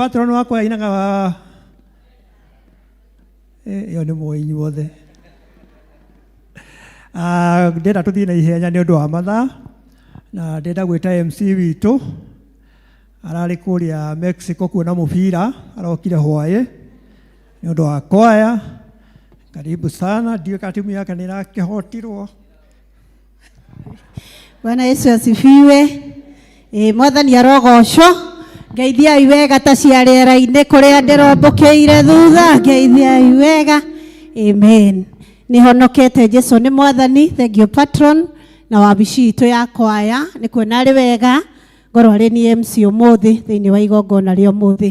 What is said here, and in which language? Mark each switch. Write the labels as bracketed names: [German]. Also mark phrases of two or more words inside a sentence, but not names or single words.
[Kikuyu] Patron wakwa ainaga Iyo nĩ muoyi inyuothe. Ndĩrenda tũthiĩ na ihenya nĩ ũndũ wa mathaa, na ndĩrenda gwĩta MC witũ ararĩ kũrĩa Mexico kuona mũbira, arokire hwaĩ nĩ ũndũ wa kwaya. [Swahili] Karibu sana, ndiyo ka timu yake [Kikuyu] nĩ ĩrakĩhotirwo. [Swahili] Bwana Yesu asifiwe. [Kikuyu] Mwathani arogocwo. Ngeithiai wega ta cia rĩera-inĩ kũrĩa ndĩrombũkĩire thutha. Ngeithiai wega. Amen. Nĩhonokete Jesu nĩ Mwathani. [English] Thank you patron. [Kikuyu] Na wabici itũ ya kwaya nĩ kuona arĩ wega ngorwo arĩ ni MC ũmũthĩ thĩinĩ wa igongona rĩa ũmũthĩ.